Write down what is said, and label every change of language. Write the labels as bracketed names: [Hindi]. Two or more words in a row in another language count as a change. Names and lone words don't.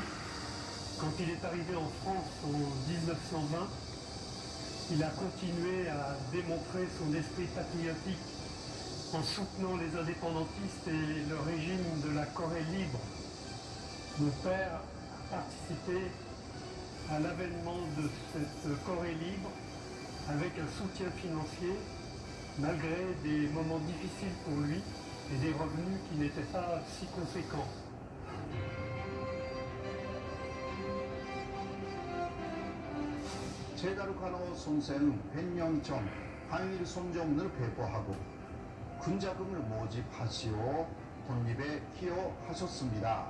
[French] Quand il est arrivé en France en 1920, il a continué à démontrer son esprit patriotique en soutenant les indépendantistes et le régime de la Corée libre. Mon père a participé à l'avènement de cette Corée libre avec un soutien financier, malgré des moments difficiles pour lui et des revenus qui n'étaient pas si conséquents. [Korean] 제다르카노 선생은 100년 전 한일 손정을 배포하고 군자금을 모집하시어 독립에 기여하셨습니다.